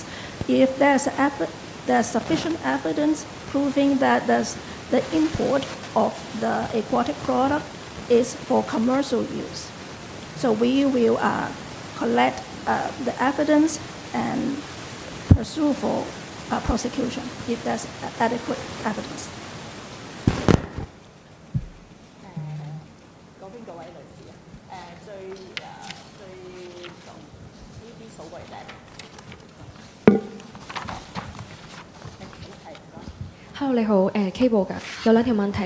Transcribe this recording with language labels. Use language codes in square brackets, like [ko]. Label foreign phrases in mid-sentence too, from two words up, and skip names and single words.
[en] If there's sufficient evidence proving that the import of the aquatic product is for commercial use, so we will collect the evidence and pursue for prosecution if there's adequate evidence. [yue] 嗰邊嗰位女士最熟呢啲數據咧。 Hello， 你好，K 部㗎，有兩條問題。